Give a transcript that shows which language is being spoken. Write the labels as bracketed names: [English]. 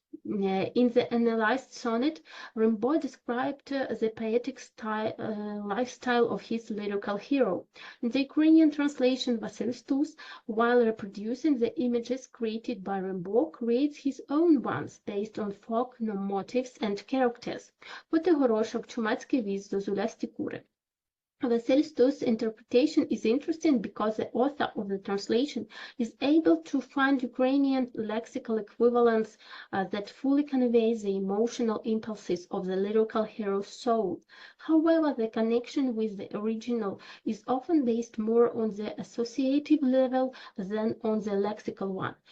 [English] In the analyzed sonnet, Rimbaud described the poetic lifestyle of his lyrical hero. In the Ukrainian translation, Vasyl Stus, while reproducing the images created by Rimbaud, creates his own ones based on folk motifs and characters. [Ukrainian] Горошок, чумацький віз, зозулясті кури. [English] Vasyl Stus' interpretation is interesting because the author of the translation is able to find Ukrainian lexical equivalents that fully convey the emotional impulses of the lyrical hero's soul. However, the connection with the original is often based more on the associative level than on the lexical one.